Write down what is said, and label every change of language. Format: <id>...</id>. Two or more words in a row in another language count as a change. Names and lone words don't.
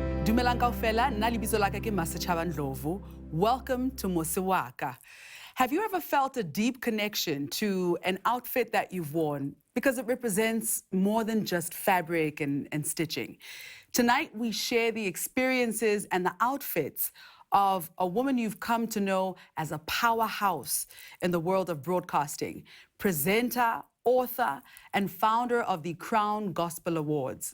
<st>Dumelang kaofela, nna lebitso la ka ke Masechaba Ndlovu.</st> <en>Welcome to Mose Waka. Have you ever felt a deep connection to an outfit that you've worn because it represents more than just fabric and stitching? Tonight, we share the experiences and the outfits of a woman you've come to know as a powerhouse in the world of broadcasting, presenter, author, and founder of the Crown Gospel Awards.</en>